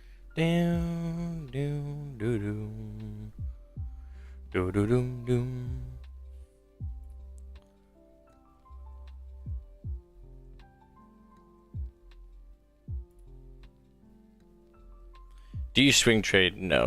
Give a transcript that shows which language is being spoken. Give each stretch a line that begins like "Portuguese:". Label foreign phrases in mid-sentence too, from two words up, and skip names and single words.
English: Down, doom, doo doom. Doo doo doom doom. Do you swing trade? No.